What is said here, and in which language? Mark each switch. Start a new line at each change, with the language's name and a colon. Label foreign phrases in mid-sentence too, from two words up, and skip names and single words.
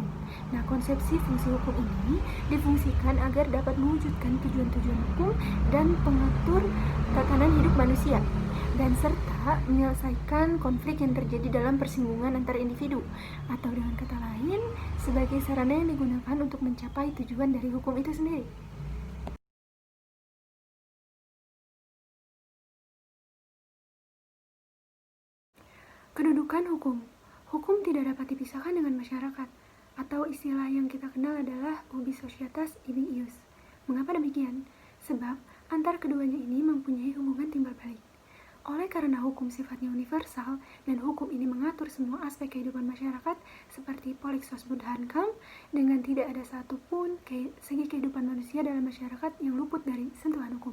Indonesian: Nah, konsepsi fungsi hukum ini difungsikan agar dapat mewujudkan tujuan-tujuan hukum dan pengatur tatanan hidup manusia, dan serta menyelesaikan konflik yang terjadi dalam persinggungan antar individu, atau dengan kata lain, sebagai sarana yang digunakan untuk mencapai tujuan dari hukum itu sendiri. Kedudukan hukum. Hukum tidak dapat dipisahkan dengan masyarakat, atau istilah yang kita kenal adalah
Latin: ubi societas ibi ius.
Indonesian: Mengapa demikian? Sebab antar keduanya ini mempunyai hubungan timbal balik. Oleh karena hukum sifatnya universal dan hukum ini mengatur semua aspek kehidupan masyarakat seperti Polixos Budhankam, dengan tidak ada satupun segi kehidupan manusia dalam masyarakat yang luput dari sentuhan hukum.